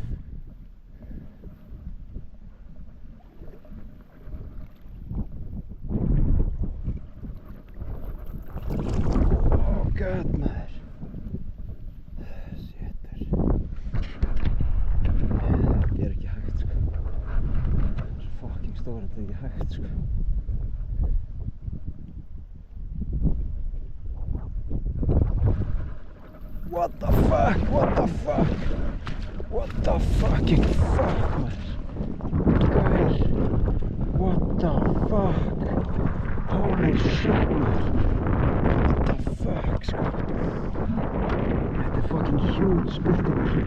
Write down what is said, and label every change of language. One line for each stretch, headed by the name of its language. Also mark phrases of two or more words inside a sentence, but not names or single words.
English: Oh god maður.
Icelandic: Sétur. Þetta ekki hægt sko. Hann svo fucking stór, þetta ekki hægt sko.
English: What the fuck? What the fuck? What the fucking fuck,
Icelandic: maður? Gauð.
English: What the fuck? Holy shit, maður. What the fuck,
Icelandic: sko? Þetta
English: fucking huge
Icelandic: byltingur.